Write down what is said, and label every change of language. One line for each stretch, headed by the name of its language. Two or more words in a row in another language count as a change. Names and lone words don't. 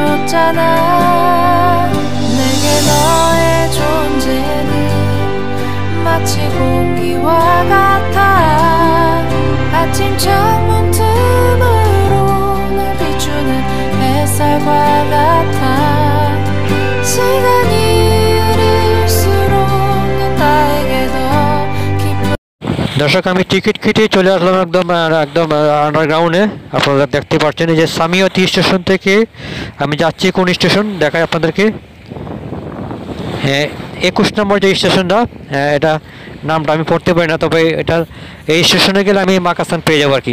Korean: 없잖아 내게 너의 존재는 마치 공기와 같아 아침 창문 틈으로 널 비추는 햇살과 같아 시간이 흐를수록 넌 나에게 더 깊은
Bangla: দর্শক আমি টিকিট কেটে চলে আসলাম একদম আন্ডারগ্রাউন্ডে। আপনারা দেখতে পাচ্ছেন এই যে সামিয়তি স্টেশন থেকে আমি যাচ্ছি কোন স্টেশন দেখাই আপনাদেরকে। হ্যাঁ 21 নম্বর যে স্টেশনটা, এটা নামটা আমি পড়তে পারি না, তবে এটা এই স্টেশনে গেলে আমি মাকাসান পেয়ে যাবো আর কি।